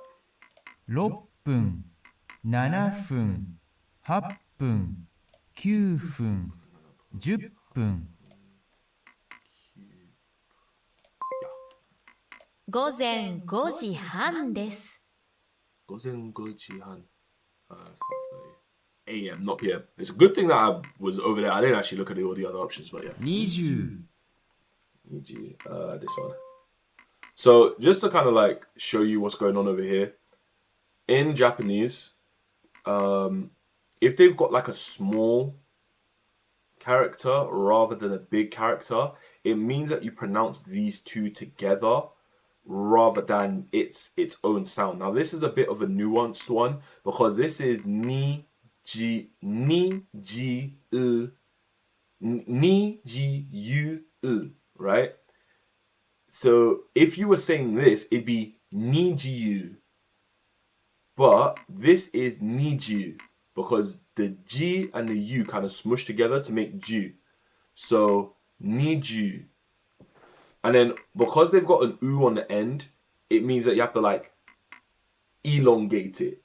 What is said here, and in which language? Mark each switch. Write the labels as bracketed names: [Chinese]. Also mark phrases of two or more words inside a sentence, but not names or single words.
[Japanese] 6 分、7分、8分、9分、10分。午前5時半です。午前5時半. [English] 5:30 a.m. not p.m. It's a good thing that I was over there. I didn't actually look at all the other options, but yeah. 20。 This one. So just to kind of like show you what's going on over here in Japanese, if they've got like a small character rather than a big character, it means that you pronounce these two together rather than its own sound. Now this is a bit of a nuanced one because this is ni ji u, right? So if you were saying this, it'd be nijiu. But this is niju because the G and the U kind of smush together to make Ju. So niju. And then because they've got an U on the end, it means that you have to like elongate it.